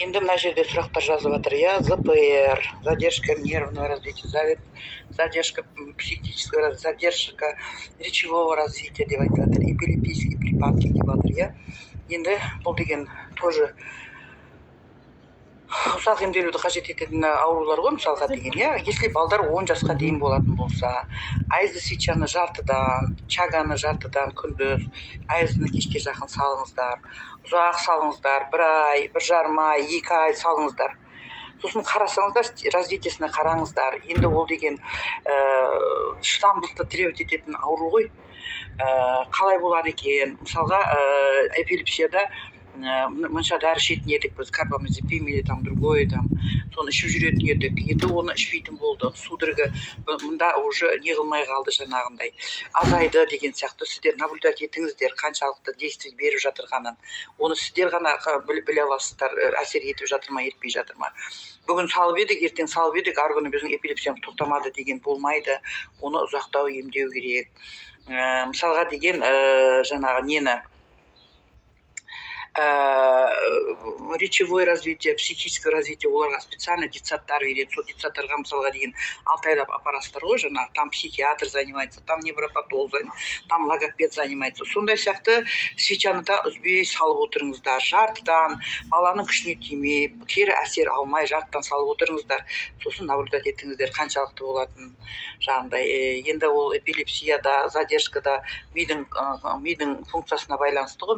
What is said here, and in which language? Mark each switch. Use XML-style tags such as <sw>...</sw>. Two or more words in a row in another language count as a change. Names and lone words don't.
<kk>Енді мына жерде сұрақтар жазып жатыр.</kk> <ru>Я ЗПР, задержка нервного развития, задержка психического, задержка речевого развития</ru> <kk>деп айтып жатыр.</kk> <ru>Эпилептический припадки</ru> <kk>деп жатыр, иә. Енді бұл деген тоже ұзақ емделуді қажет ететін аурулар ғой, мысалға деген, иә. Если балдар 10 жасқа дейін болатын болса, айызды свечаны жартыдан, чаганы жартыдан күндіз, айыздыны кешке жақын салыңыздар, ұзақ салыңыздар, 1 ай, 1,5 ай, 2 ай салыңыздар. Сосын қарасаңыздар, развитиесіне қараңыздар. Енді ол деген шыдамдылықты требовать ететін ауру ғой. Қалай болады екен? Мысалға, эпилепсияда мынша дәрі ішетін едік біз, карбамазепин</kk> <ru>или там другой, там</ru> <kk>соны ішіп жүретін едік. Енді оны ішпейтін болды. Судорога мында</kk> <ru>уже не</ru> <kk>қылмай қалды, жаңағындай азайды деген сияқты. Сіздер наблюдать етіңіздер, қаншалықты действие беріп жатырғанын. Оны сіздер ғана біле аласыздар, әсер етіп жатыр ма, етпей жатыр ма. Бүгін салып едік, ертең салып едік, арғы күні біздің эпилепсиямыз тоқтамады деген болмайды. Оны ұзақтау емдеу керек. Мысалға деген жаңағы нені</kk> <ru>речевое развитие, психическое развитие,</ru> <kk>оларға специально детсадтар береді. Сол детсадтарға мысалға деген 6 айлап апарасыздар ғой, жаңағы</kk> <ru>там психиатр занимается, там невропатолог, там логопед занимается.</ru> <kk>Сондай сияқты свечаны да үзбей салып отырыңыздар. Жартыдан, баланың күшіне тимей, кері әсер алмай жартыдан салып отырыңыздар. Сосын наблюдать етіңіздер, қаншалықты болатын жағындай. Енді ол эпилепсияда, задержкада мидың функциясына байланысты ғой.</kk>